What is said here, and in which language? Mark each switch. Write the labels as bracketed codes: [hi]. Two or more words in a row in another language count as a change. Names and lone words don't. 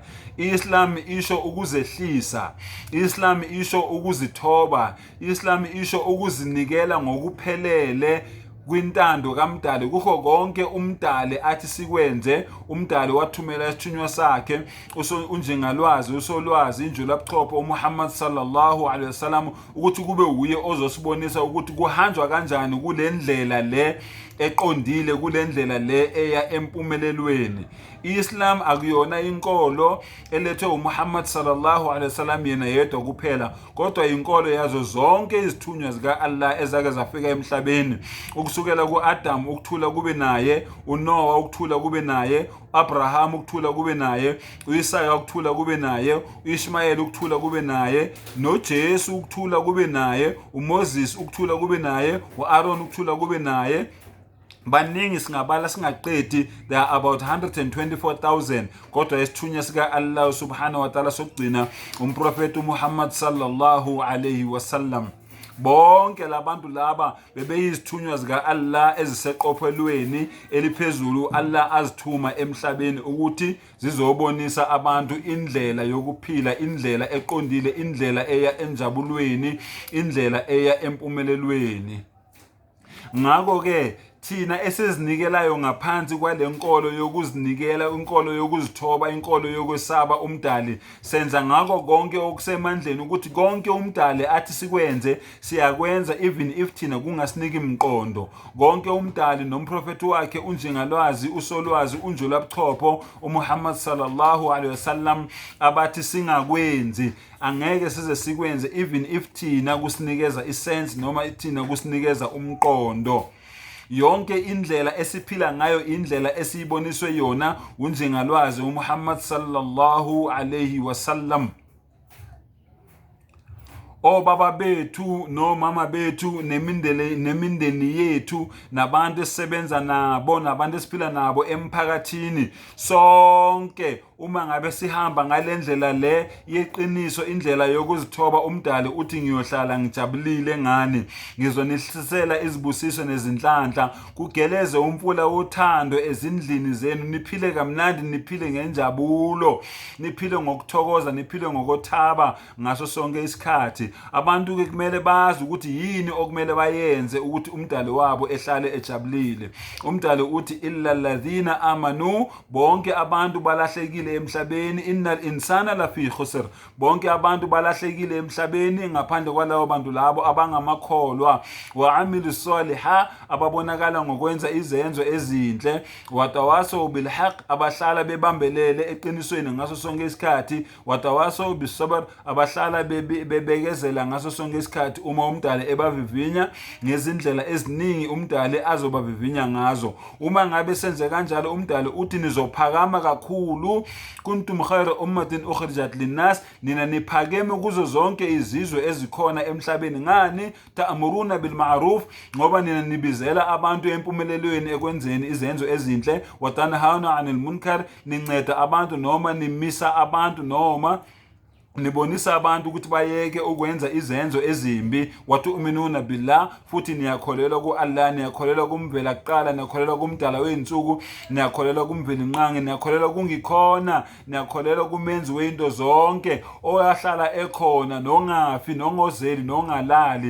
[zu] Islam isho ukuzehlisa, Islam isho ukuzithoba, Islam isho ukuzinikela ngokuphelele kwintando kaMdali kukho konke uMdali athi sikwenze. uMdali wathumela isithunywa sakhe unjengalwazi usolwazi injulabuchopho uMuhammad [ar] صلى الله عليه وسلم [zu] ukuthi kube uye ozosibonisa ukuthi kuhanjwa kanjani kule ndlela le eqondile, kule ndlela le eya empumelelweni. Islam akuyona inkolo elethwe uMuhammad [ar] صلى الله عليه وسلم [zu] yena yedwa kuphela, kodwa inkolo yazo zonke izithunywa zika Allah ezake zafika emhlabeni, ukusukela kuAdam ukuthula kube naye, uNoah ukuthula kube naye, uAbraham ukuthula kube naye, uIsaka ukuthula kube naye, uIshmayeli ukuthula kube naye, noJesu ukuthula kube naye, uMoses ukuthula kube naye, uAaron ukuthula kube naye. Baningi singabala singaqedi, [en] there are about 124,000. [zu] Kodwa isithunywa sika Allah [ar] سبحانه وتعالى [zu] sokugcina umprofeti Muhammad [ar] صلى الله عليه وسلم. [zu] Bonke labantu laba bebeyizithunywa zika Allah eziseqophelweni eliphezulu. Allah azithuma emhlabeni ukuthi zizobonisa abantu indlela yokuphila, indlela eqondile, indlela eya enjabulweni, indlela eya empumelelweni. Ngakho ke thina esizinikelayo ngaphansi kwalenkolo yokuzinikela, inkolo yokuzithoba, inkolo yokwesaba umdali, senza ngako konke okusemandleni ukuthi konke umdali athi sikwenze siyakwenza, [en] even if [zu] thina kungasiniki imqondo. Konke umdali nomprofeti wakhe unjengalwazi usolwazi unjulabuchopho uMuhammad [ar] صلى الله عليه وسلم [zu] abathi singakwenzi angeke size sikwenze, [en] even if [zu] thina kusinikeza isense noma thina kusinikeza umqondo. Yonke indlela esiphila ngayo indlela esiyiboniswe yona unjengalwazi uMuhammad [ar] صلى الله عليه وسلم. [zu] Obaba bethu nomama bethu nemindeni yethu nabantu esisebenza nabo nabantu esiphila nabo emphakathini sonke, uma ngabe sihamba ngalendlela le yeqiniso, indlela yokuzithoba umdali uthi ngiyohlala ngijabulile ngani, ngizonihlisela izibusiso nezinhlanhla, kugeleze umfula wothando ezindlini zenu, niphile kamnandi, niphile ngenjabulo, niphile ngokuthokoza, niphile ngokuthaba ngaso sonke isikhathi. Abantu ke kumele bazi ukuthi yini okumele bayenze ukuthi umdali wabo ehlale ejabulile. Umdali uthi [ar] إلا الذين آمنوا, [zu] bonke abantu balahlekile emhlabeni, [ar] إن الإنسان لفي خسر, [zu] bonke abantu balahlekile emhlabeni ngaphandle kwalabo bantu labo abangamakholwa, [ar] وعملوا الصالحات, [zu] ababonakala ngokwenza izenzo ezinhle, [ar] وتواصوا بالحق, [zu] abahlala bebambelele eqinisweni ngaso sonke isikhathi, [ar] وتواصوا بالصبر, [zu] abahlala bebekezela ngaso sonke isikhathi. Uma umdali ebavivinya ngezindlela eziningi umdali azobavivinya ngazo. Uma ngabe senze kanjalo umdali uthi nizophakama kakhulu, [ar] كنتم خير أمة أخرجت للناس, [zu] nina niphakeme kuzo zonke izizwe ezikhona emhlabeni. Ngani? [ar] تأمرون بالمعروف, [zu] ngoba nina nibizela abantu empumelelweni ekwenzeni izenzo ezinhle, [ar] وتنهون عن المنكر, [zu] ninceda abantu noma nimisa abantu noma nibonisa abantu ukuthi bayeke ukwenza izenzo ezimbi, [ar] وتؤمنون بالله, [zu] futhi niyakholelwa ku-Allah, niyakholelwa kumvela kuqala, niyakholelwa kumdala wey'nsuku, niyakholelwa kumveli nqangi, niyakholelwa kungikhona, niyakholelwa kumenzi wey'nto zonke oyahlala ekhona, nongafi, nongozeli, nongalali.